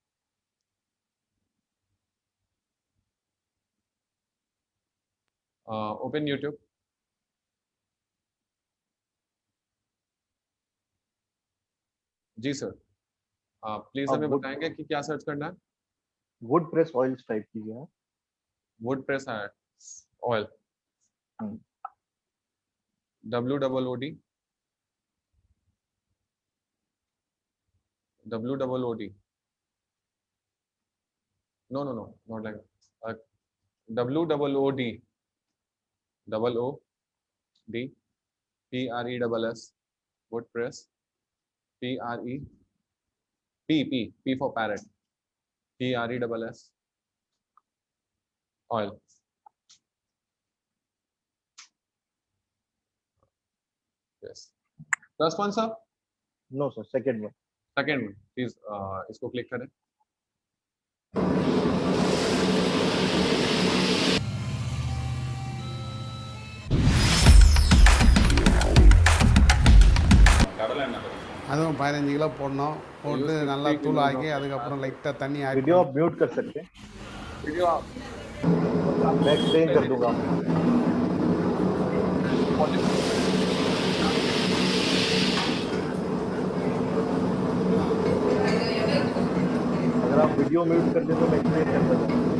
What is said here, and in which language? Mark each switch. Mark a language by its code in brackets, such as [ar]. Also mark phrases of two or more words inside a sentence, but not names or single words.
[en] Open YouTube. [hi] जी सर, प्लीज आप हमें बताएंगे कि क्या सर्च करना है? [en] wood press oils [hi] टाइप कीजिए आप। [en] wood press oil. WOOD, WOOD. No, not like WOOD, WOOD, PRESS, wood press, P for parrot, PRESS, oil. Yes. First one, sir. No sir, second one. second one, [hi] प्लीज इसको क्लिक करें। [ta] அதுவும் 15 கிலோ போடணும், போட்டு நல்லா தூளாக்கி அதுக்கப்புறம் லைட்டாக தண்ணி ஆட் [hi] वीडियो आप म्यूट कर सकते हैं, वीडियो आप मैं एक्सप्लेन कर दूंगा। अगर आप वीडियो म्यूट कर दें तो मैं एक्सप्लेन कर दूंगा।